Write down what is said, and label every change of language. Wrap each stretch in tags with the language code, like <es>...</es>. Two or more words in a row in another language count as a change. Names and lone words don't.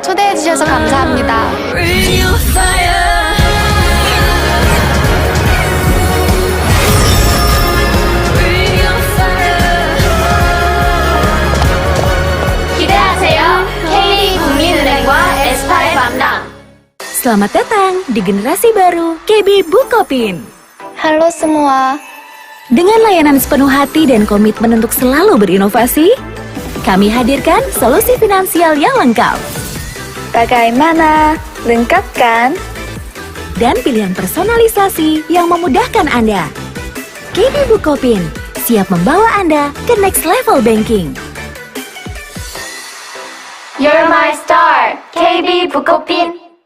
<ko>초대해주셔서 감사합니다. 기대하세요. KB 국민은행과 에스파의 만남.</ko> <id>Selamat datang di generasi baru KB Bukopin. Halo semua. Dengan layanan sepenuh hati dan komitmen untuk selalu berinovasi, kami hadirkan solusi finansial yang lengkap. Bagaimana? Lengkap kan? Dan pilihan personalisasi yang memudahkan Anda. KB Bukopin siap membawa Anda ke</id> <en>next level banking. You're my star,</en> <id>KB Bukopin.</id>